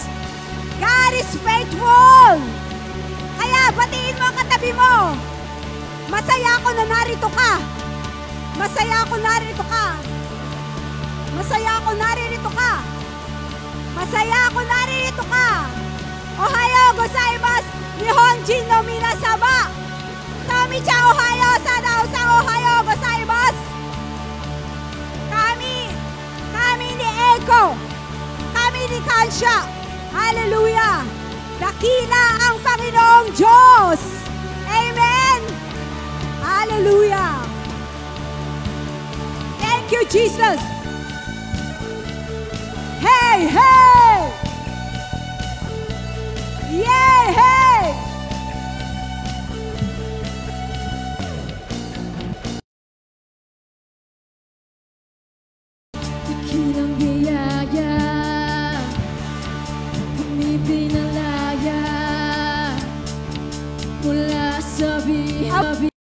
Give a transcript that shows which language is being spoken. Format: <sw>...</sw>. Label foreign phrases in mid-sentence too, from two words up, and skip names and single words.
<en>God is faithful.</en> <tl>Kaya batiin mo ang katabi mo. Masaya ako na narito ka. Masaya ako narito ka. Masaya ako narito ka. Masaya ako narito ka.</tl> <ja>おはようございます。日本人の皆様. Tomi-chan ohayo sadao-san ohayo gozaimasu. 神に栄光. 神に感謝. Hallelujah.</ja> <tl>Dakila ang Panginoong Diyos.</tl> <en>Amen. Hallelujah. Thank you, Jesus. Hey, hey! Yay, hey!</en> <tl>Dakilang biyaya, pumipinalaya, mula sa bihabi.</tl>